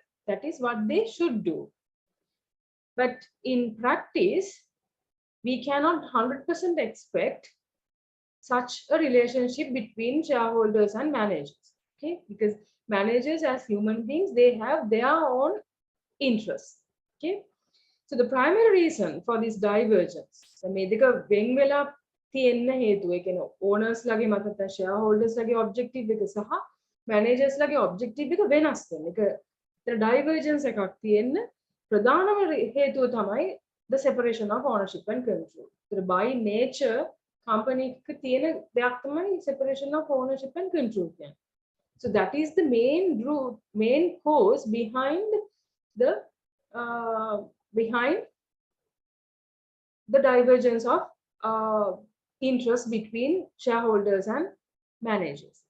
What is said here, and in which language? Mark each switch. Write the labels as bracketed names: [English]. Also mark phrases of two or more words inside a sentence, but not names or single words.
[English] That is what they should do. But in practice, we cannot 100% expect such a relationship between shareholders and managers. Okay, because managers as human beings, they have their own interests. Okay, so the primary reason for this divergence, [Sinhala] තියෙන්න හේතුව ඒ කියන්නේ owners ලගේ මත නැත්නම් shareholders ලගේ objective එක සහ managers ලගේ objective එක වෙනස් වෙන එක. ඒතර divergence එකක් තියෙන්න ප්‍රධානම හේතුව තමයි [English] the separation of ownership and control. [Sinhala] ඒතර [English] by nature [Sinhala] company එකක තියෙන දෙයක් තමයි [English] separation of ownership and control [Sinhala] කියන්නේ. [English] So that is the main cause behind the divergence of interest between shareholders and managers.